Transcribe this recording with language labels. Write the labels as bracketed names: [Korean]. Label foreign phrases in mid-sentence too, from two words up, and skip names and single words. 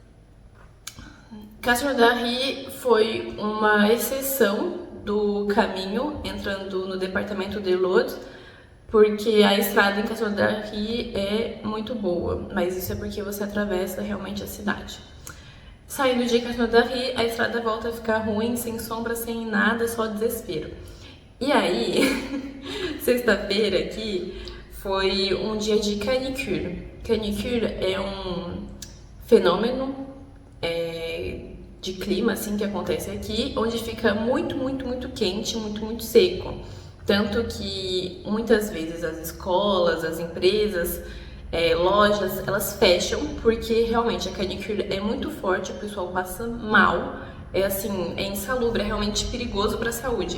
[Portuguese] Castelnaudary foi uma exceção do caminho, entrando no departamento de l'Aude, porque a estrada em Castelnaudary é muito boa, mas isso é porque você atravessa realmente a cidade. Saindo de Castelnaudary, a estrada volta a ficar ruim, sem sombra, sem nada, só desespero. E aí, sexta-feira aqui, foi um dia de canicule. Canicule é um fenômeno de clima, assim, que acontece aqui, onde fica muito, muito, muito quente, muito, muito seco. Tanto que muitas vezes as escolas, as empresas, lojas, elas fecham porque realmente a canicule é muito forte, o pessoal passa mal, é insalubre, é realmente perigoso para a saúde.